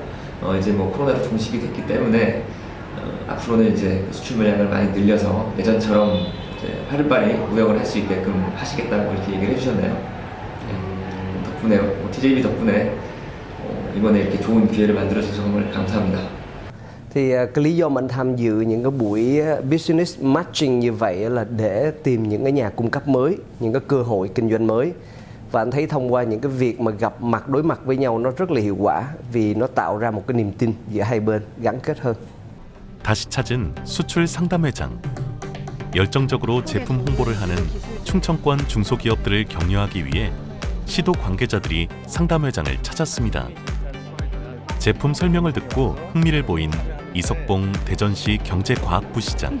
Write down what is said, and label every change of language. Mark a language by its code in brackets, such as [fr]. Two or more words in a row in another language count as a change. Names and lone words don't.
[ko] 이제 코로나로 종식이 됐기 때문에 앞으로는 이제 수출 물량을 많이 늘려서 예전처럼 이제 활발히 무역을 할 수 있게끔 하시겠다고 이렇게 얘기를 해주셨네요. 덕분에 TJB 덕분에 이번에 이렇게 좋은 기회를 만들어 주셔서 정말 감사합니다. [vi] Thì cái lý do mình tham dự những cái buổi [en] business matching [vi] như vậy là để tìm những cái nhà cung cấp mới, những cái cơ hội kinh doanh mới. Và anh thấy thông qua những cái việc mà gặp mặt đối mặt với nhau nó rất là hiệu quả vì nó tạo ra một cái niềm tin giữa hai bên gắn kết hơn. [ko] 다시 찾은 수출 상담회장. 열정적으로 제품 홍보를 하는 충청권 중소기업들을 격려하기 위해 시도 관계자들이 상담회장을 찾았습니다. 제품 설명을 듣고 흥미를 보인 이석봉 대전시 경제과학부 시장.